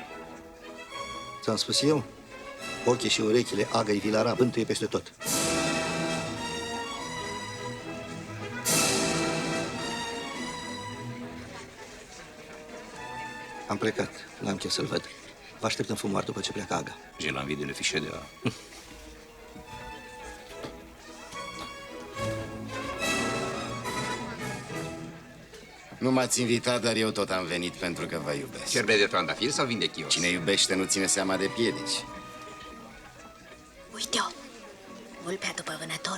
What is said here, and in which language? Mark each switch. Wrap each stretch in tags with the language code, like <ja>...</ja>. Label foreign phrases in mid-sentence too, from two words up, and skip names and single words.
<ro>Ți-am spus eu? Ochii și urechile Agăi Vilara bântuie peste tot. Am plecat, n-am chef să-l văd. Vă aștept în fumoar după ce pleacă Aga.</ro> <fr>J'ai l'envie de le ficher de la...</fr> <ro>Nu m-ați invitat, dar eu tot am venit pentru că vă iubesc. Cerbe de trandafir sau vin de chios? Cine iubește nu ține seama de piedici. Uite-o! Vulpea după vânător.</ro>